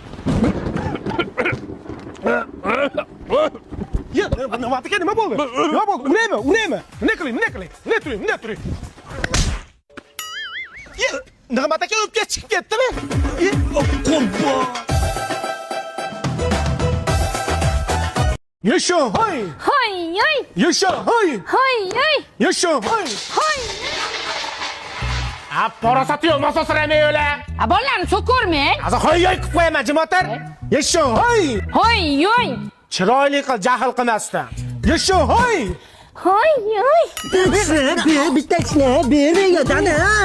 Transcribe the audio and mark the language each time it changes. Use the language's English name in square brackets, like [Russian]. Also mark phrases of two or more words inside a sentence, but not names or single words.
[Uzbek] Ya, nima bo'ldi? Nima bo'ldi? Unaymi? Nima qiling? Nig'mat aka o'pka chiqib ketdimi? Qurbon. Yasho, hoy! Hoy, hoy, Yasho, hoy! hoy, hoy, Yasho, hoy! hoy. Parasati yo'q, masosramay o'la. Bolalarni so'kormang. Hozir hoy qilib qo'yaman, jimotar. Yasho, hoy! Hoy, hoy, Chiroyli qil, jahl qilmasdan. Yasho, hoy! hoy, hoy. Bittasini bermayotgani.